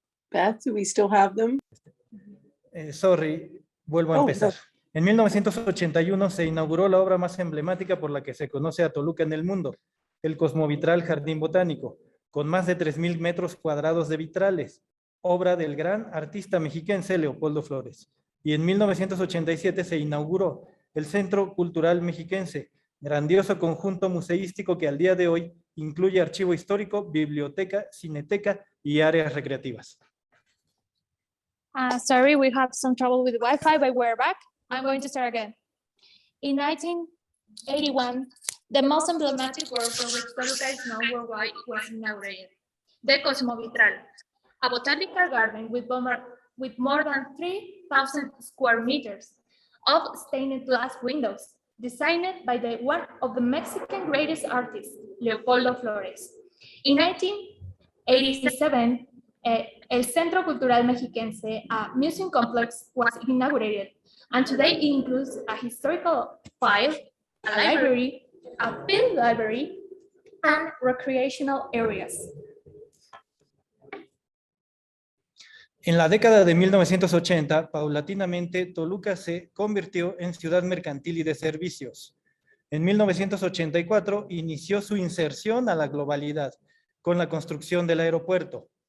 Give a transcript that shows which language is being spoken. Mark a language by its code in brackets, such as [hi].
[en] Beth, do we still have them? [es] Vuelvo a empezar. En 1981 se inauguró la obra más emblemática por la que se conoce a Toluca en el mundo, el cosmovitral Jardín Botánico, con más de 3,000 metros cuadrados de vitrales, obra del gran artista mexiquense Leopoldo Flores. Y en 1987 se inauguró el Centro Cultural Mexiquense, grandioso conjunto museístico que al día de hoy incluye archivo histórico, biblioteca, cineteca y áreas recreativas. [en] Sorry, we have some trouble with Wi-Fi, but we're back. I'm going to start again. In 1981, the most emblematic work for which Toluca is known worldwide was inaugurated. The Cosmovitral, a botanical garden with more than 3,000 square meters of stained glass windows, designed by one of the Mexican greatest artists, Leopoldo Flores. In 1987, El Centro Cultural Mexiquense, a museum complex, was inaugurated, and today it includes a historical file, a library, a film library, and recreational areas. [es] En la década de 1980, paulatinamente, Toluca se convirtió en ciudad mercantil y de servicios. En 1984 inició su inserción a la globalidad con la construcción del aeropuerto.